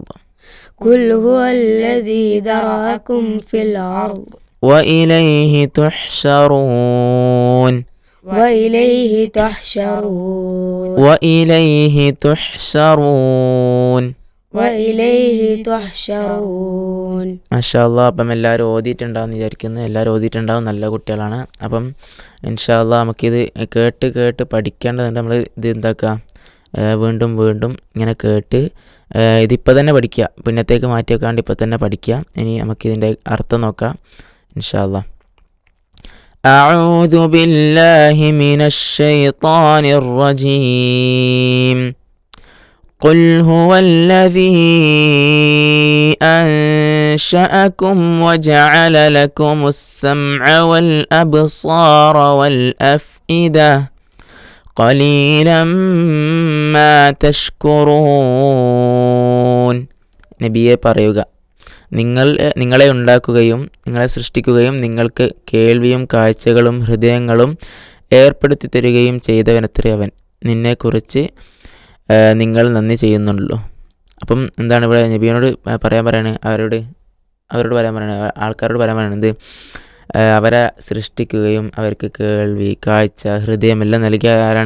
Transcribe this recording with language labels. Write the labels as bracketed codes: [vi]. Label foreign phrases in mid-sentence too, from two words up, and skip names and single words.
[ar] قل هو الذي ذرأكم في الأرض وإليه تحشرون وإليه تحشرون وإليه تحشرون وإليه تحشرون. ما شاء الله. [ml] അപ്പം എല്ലാവരും ഓതിയിട്ടുണ്ടാവും വിചാരിക്കുന്നു. എല്ലാവരും ഓതിയിട്ടുണ്ടാവും, നല്ല കുട്ടികളാണ്. അപ്പം [ar] إن شاء الله [ml] നമുക്കിത് കേട്ട് പഠിക്കേണ്ടതുണ്ട്. നമ്മൾ ഇത് എന്താക്കുക, വീണ്ടും വീണ്ടും ഇങ്ങനെ കേട്ട് ഇതിപ്പോൾ തന്നെ പഠിക്കുക, പിന്നത്തേക്ക് മാറ്റി വെക്കാണ്ട് ഇപ്പം തന്നെ പഠിക്കുക. ഇനി നമുക്കിതിൻ്റെ അർത്ഥം നോക്കാം [ar] إن شاء الله. أعوذ بالله من الشيطان الرجيم. قل هو الذي أنشأكم وجعل لكم السمع والأبصار والأفئدة قليلا ما تشكرون. [ml] നബിയെ പറയുക, നിങ്ങളെ ഉണ്ടാക്കുകയും നിങ്ങളെ സൃഷ്ടിക്കുകയും നിങ്ങൾക്ക് കേൾവിയും കാഴ്ചകളും ഹൃദയങ്ങളും ഏർപ്പെടുത്തി തരികയും ചെയ്തവനത്രേ അവൻ. നിന്നെക്കുറിച്ച് നിങ്ങൾ നന്ദി ചെയ്യുന്നുള്ളൂ. അപ്പം എന്താണ് ഇവിടെ നബിയോട് പറയാണ്, അവരോട് ആൾക്കാരോട് പറയാൻ പറയണത്, അവരെ സൃഷ്ടിക്കുകയും അവർക്ക് കേൾവി കാഴ്ച ഹൃദയമെല്ലാം നൽകിയ ആരാണ്?